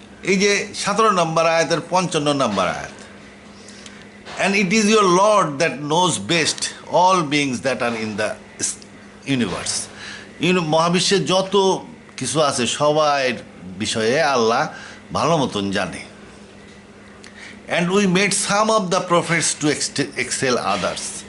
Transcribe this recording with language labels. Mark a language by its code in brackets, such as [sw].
[bn] এই যে 17 নম্বর আয়াতের 55 নম্বর আয়াত, [en] and it is your Lord that knows best all beings that are in the universe. [bn] মহাবিশ্বে যত কিছু আছে সবার বিষয়ে আল্লাহ ভালো মতন জানে। [en] and we made some of the prophets to excel others.